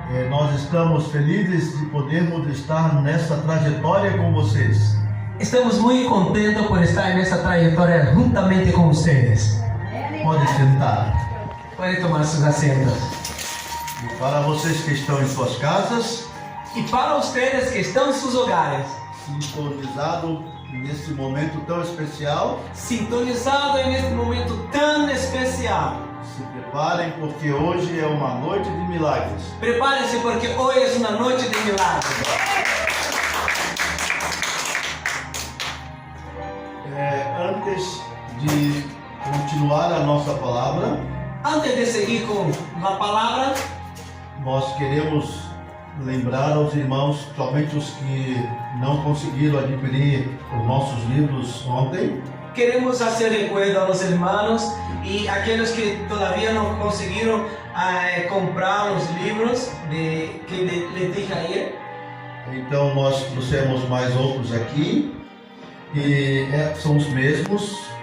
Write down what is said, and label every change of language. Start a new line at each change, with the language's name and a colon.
Portuguese: Nós estamos felizes de podermos estar nessa trajetória com vocês.
Spanish: Estamos muy contentos por estar en esta trayectoria juntamente con ustedes.
Portuguese: Pode sentar.
Spanish: Pueden tomar sus asientos.
Portuguese: E para vocês que estão em suas casas,
Spanish: Y para ustedes que están en sus hogares,
Portuguese: sintonizado nesse momento tão especial,
Spanish: sintonizado en este momento tan especial,
Portuguese: se preparem porque hoje é uma noite de milagres.
Spanish: prepárense porque hoy es una noche de milagros.
Portuguese: Antes de continuar a nossa palavra,
Spanish: Antes de seguir con la palabra,
Portuguese: nós queremos lembrar aos irmãos, somente os que não conseguiram adquirir os nossos livros ontem,
Spanish: queremos hacer recuerdo a los hermanos y aquellos que todavía no consiguieron comprar los libros que les dije ayer.
Portuguese: Então nós trouxemos mais outros aqui e são os mesmos.